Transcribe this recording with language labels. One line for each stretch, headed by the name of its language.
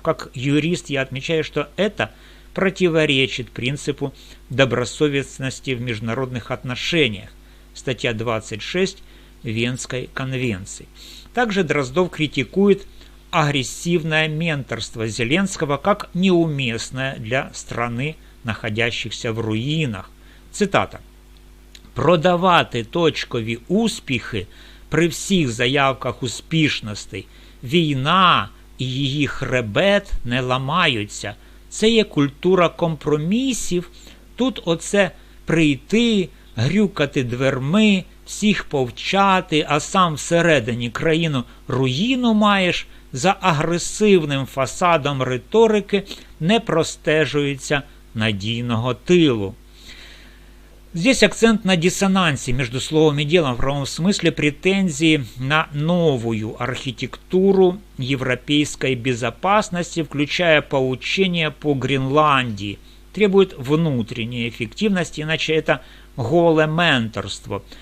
Russian: Как юрист я отмечаю, что это противоречит принципу добросовестности в международных отношениях, статья 26 Венской конвенции. Также Дроздов критикует агрессивное менторство Зеленского как неуместное для страны, находящихся в руїнах. Цитата.
Ukrainian: «Продавати точкові успіхи при всіх заявках успішностей. Війна і її хребет не ламаються. Це є культура компромісів. Тут оце прийти, грюкати дверми, всіх повчати, а сам всередині країну руїну маєш, за агресивним фасадом риторики не простежується надійного тылу».
Russian: Здесь акцент на диссонансе между словом и делом, в правом смысле претензии на новую архитектуру европейской безопасности, включая поучение по Гренландии, требует внутренней эффективности, иначе это голое менторство.